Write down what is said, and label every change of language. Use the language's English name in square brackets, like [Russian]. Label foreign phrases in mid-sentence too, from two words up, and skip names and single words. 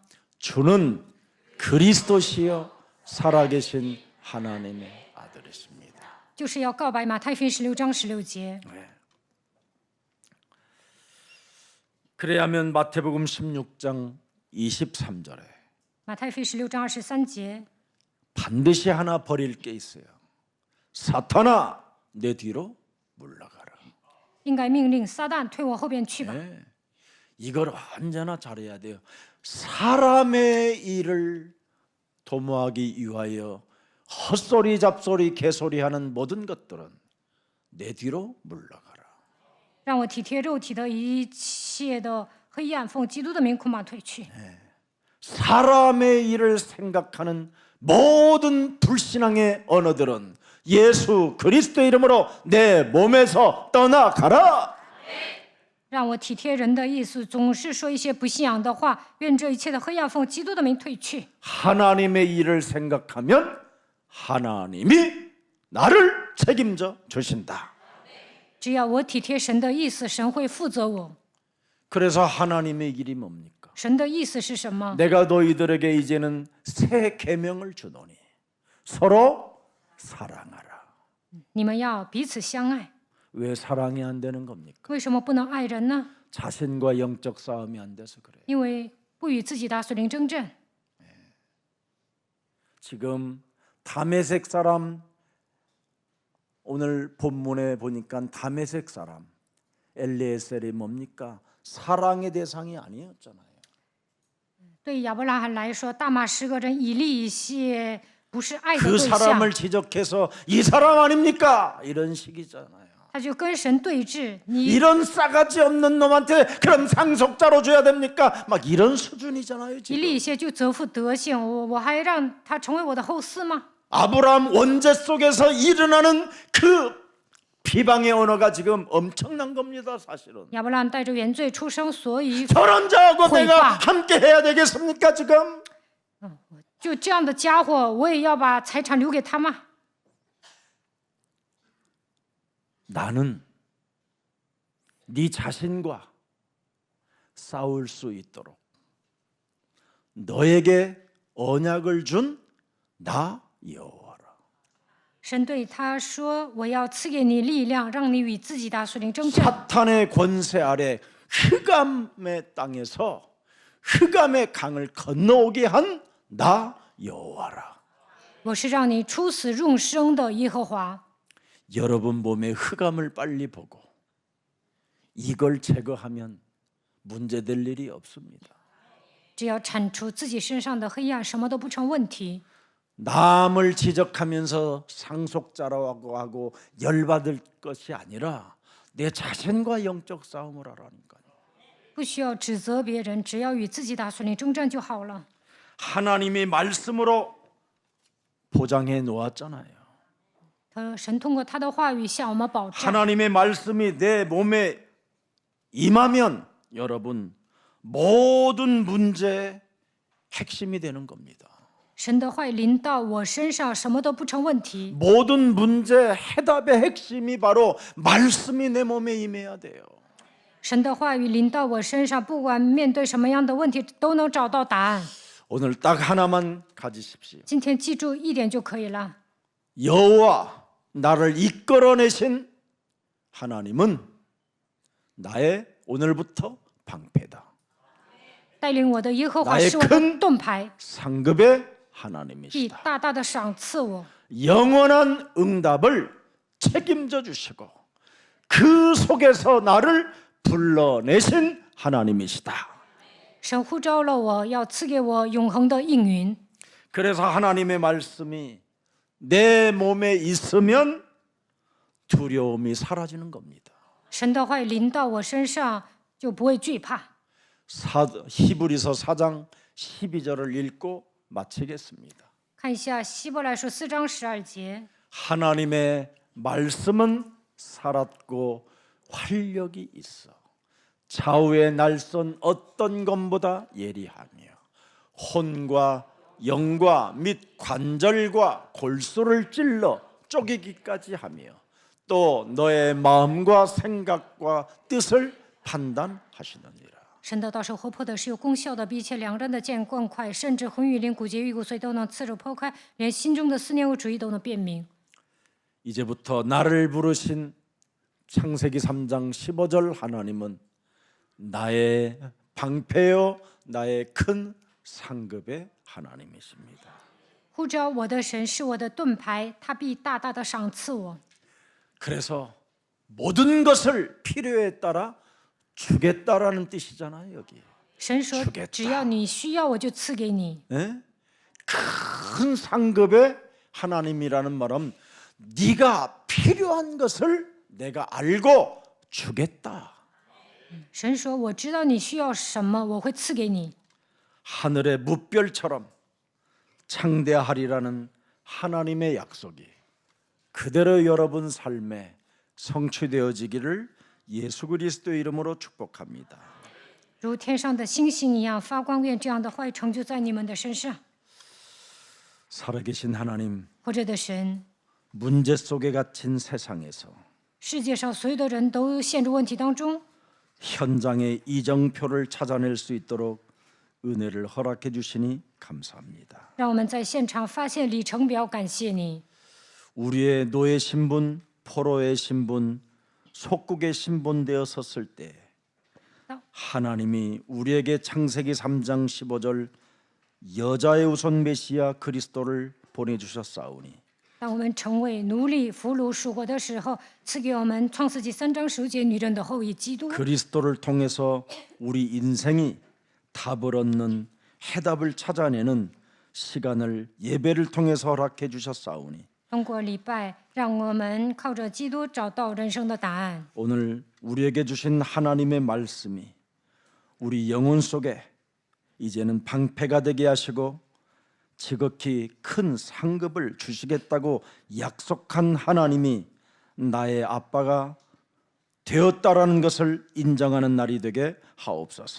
[Korean] 주는 그리스도시여 살아계신 하나님의 아들이십니다. [Chinese] 就是要告白马太福音16章16节。 [Korean] 그래야면 마태복음 16장 23절에 [Chinese] 马太福音16章23节， [Korean] 반드시 하나 버릴 게 있어요. 사탄아 내 뒤로 물러가라. [Chinese] 应该命令撒旦退我后边去吧。 [Korean] 네. 이걸 언제나 잘해야 돼요. 사람의 일을 도모하기 위하여 헛소리 잡소리 개소리하는 모든 것들은 내 뒤로 물러가라. [Chinese] 让我体贴肉体的一切的黑暗，奉基督的名恐怕退去。 [Korean] 사람의 일을 생각하는 모든 불신앙의 언어들은 예수 그리스도 이름으로 내 몸에서 떠나가라. [Chinese] 让我体贴人的意思，总是说一些不信仰的话。愿这一切的黑暗奉基督的名退去。 [Korean] 하나님의 일을 생각하면 하나님이 나를 책임져 주신다. [Chinese] 只要我体贴神的意思，神会负责我。 [Korean] 그래서 하나님의 일이 뭡니까? [Chinese] 神的意思是什么？ [Korean] 내가 너희들에게 이제는 새 계명을 주노니 서로 사랑하라. [Chinese] 你们要彼此相爱。 [Korean] 왜 사랑이 안 되는 겁니까? [Chinese] 为什么不能爱人呢？ [Korean] 자신과 영적 싸움이 안 돼서 그래요. [Chinese] 因为不与自己的属灵争战。 [Korean] 지금 다메섹 사람 오늘 본문에 보니까 다메섹 사람 엘리에셀이 뭡니까? 사랑의 대상이 아니었잖아요. [Chinese] 对亚伯拉罕来说，大马士革人以利以谢不是爱的 그 对象， [Korean] 사람을 지적해서 이 사람 아닙니까? 이런 식이잖아요. [Chinese] 他就跟神对峙。你 [Korean] 이런 싸가지 없는 놈한테 그럼 상속자로 줘야 됩니까? 막 이런 수준이잖아요. [Chinese] 以 [Korean] 지금. [Chinese] 利以谢就责负德性，我还让他成为我的后嗣吗？ [Korean] 아브라함 원죄 속에서 일어나는 그 비방의 언어가 지금 엄청난 겁니다. 사실은. [Chinese] 亚伯拉罕带着原罪出生，所以 [Korean] 저런 자하고 회방. 내가 함께 해야 되겠습니까? 지금. [Chinese] 就这样的家伙，我也要把财产留给他吗？ [Korean] 나는 네 자신과 싸울 수 있도록 너에게 언약을 준 나 여호와라. [Chinese] 神对他说：“我要赐给你力量，让你与自己的属灵争战。 [Korean] 사탄의 권세 아래 흑암의 땅에서 흑암의 강을 건너오게 한 나 여호와라. [Chinese] 我是让你出死入生的耶和华。 [Korean] 여러분 몸에 흑암을 빨리 보고 이걸 제거하면 문제될 일이 없습니다. [Chinese] 只要铲除自己身上的黑暗，什么都不成问题。 [Korean] 남을 지적하면서 상속자라고 하고 열받을 것이 아니라 내 자신과 영적 싸움을 하라니까요. [Chinese] 不需要指责别人，只要与自己的属灵征战就好了。 [Korean] 하나님의 말씀으로 보장해 놓았잖아요. [Chinese] 神通过他的话语向我们保障。 [Korean] 하나님의 말씀이 내 몸에 임하면 여러분 모든 문제의 핵심이 되는 겁니다. [Chinese] 神的话语临到我身上，什么都不成问题。 [Korean] 모든 문제 해답의 핵심이 바로 말씀이 내 몸에 임해야 돼요. [Chinese] 神的话语临到我身上，不管面对什么样的问题，都能找到答案。 [Korean] 오늘 딱 하나만 가지십시오. [Chinese] 今天记住一点就可以了。 [Korean] 여호와 나를 이끌어내신 하나님은 나의 오늘부터 방패다. [Chinese] 带领我的耶和华 [Korean] 나의 [Chinese] 是我的 [Korean] 큰 [Chinese] 盾牌， [Korean] 상급의 [Chinese] 必 [Korean] 하나님이시다. [Chinese] 大大的赏赐我。 [Korean] 영원한 응답을 책임져 주시고 그 속에서 나를 불러내신 하나님이시다. [Chinese] 神呼召了我，要赐给我永恒的应允。 [Korean] 그래서 하나님의 말씀이 내 몸에 있으면 두려움이 사라지는 겁니다. [Chinese] 神的话语临到我身上，就不会惧怕。 [Korean] 히브리서 4장 12절을 읽고 마치겠습니다. [Chinese] 看一下希伯来书4章12节， [Korean] 하나님의 말씀은 살았고 활력이 있어 좌우의 날선 어떤 것보다 예리하며 혼과 영과 및 관절과 골수를 찔러 쪼개기까지 하며 또 너의 마음과 생각과 뜻을 판단하시느니라. [Chinese] 神的道是活泼的，是有功效的，比一切两刃的剑更快，甚至魂与灵、骨节与骨髓都能刺入剖开，连心中的思念和主意都能辨明。 [Korean] 이제부터 나를 부르신 창세기 3장 15절 하나님은 나의 방패여 나의 큰 상급의 하나님이십니다. [Chinese] 呼召我的神是我的盾牌，他必大大的赏赐我。 [Korean] 그래서 모든 것을 필요에 따라 주겠다라는 뜻이잖아요. 여기 [Chinese] 神说 [Korean] 주겠다 ：“ [Chinese] 只要你需要，我就赐给你。 [Korean] 예? 큰 상급의 하나님이라는 말은 네가 필요한 것을 내가 알고 주겠다. ” [Chinese] 神说：“我知道你需要什么，我会赐给你。 [Korean] 하늘의 무별처럼 창대하리라는 하나님의 약속이 그대로 여러분 삶에 성취되어지기를 예수 그리스도 이름으로 축복합니다. [Chinese] 如天上的星星一样发光。愿这样的话语成就在你们的身上。 [Korean] 살아계신 하나님, [Chinese] 活着的神， [Korean] 문제 속에 갇힌 세상에서 [Chinese] 世界上所有的人都陷入问题当中， [Korean] 현장의 이정표를 찾아낼 수 있도록 은혜를 허락해 주시니 감사합니다. [Chinese] 让我们在现场发现里程表。感谢你， [Korean] 우리의 노예 신분, 포로의 신분, 속국의 신분 되어 섰을 때 하나님이 우리에게 창세기 3장 15절 여자의 우선 메시아 그리스도를 보내주셨사오니 [Chinese] 当我们成为奴隶、俘虏、属国的时候，赐给我们创世纪3章15节女人的后裔基督。 [Korean] 그리스도를 통해서 우리 인생이 답을 얻는 해답을 찾아내는 시간을 예배를 통해서 허락해 주셨사오니 [Chinese] 通过礼拜，让我们靠着基督找到人生的答案。 [Korean] 오늘 우리에게 주신 하나님의 말씀이 우리 영혼 속에 이제는 방패가 되게 하시고 지극히 큰 상급을 주시겠다고 약속한 하나님이 나의 아빠가 되었다라는 것을 인정하는 날이 되게 하옵소서.